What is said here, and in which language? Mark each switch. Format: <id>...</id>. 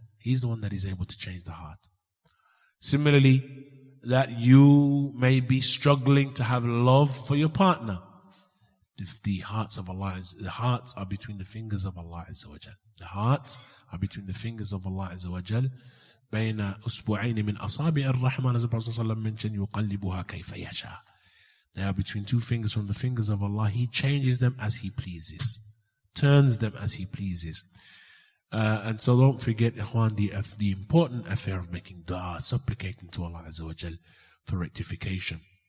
<en>He's the one that is able to change the heart. Similarly, that you may be struggling to have love for your partner. The hearts are between the fingers of Allah Azza wa Jal. The hearts are between the fingers of Allah Azza wa Jal.</en> <ar>بين أسبوعين من أصابع الرحمن,</ar> <en>as the Prophet ﷺ mentioned,</en> <ar>يقلبها كيف يشاء.</ar> <en>They are between two fingers from the fingers of Allah. He changes them as He pleases, turns them as He pleases. And so don't forget, ikhwan, the important affair of making dua, supplicating to Allah Azza wa Jal for rectification.</en>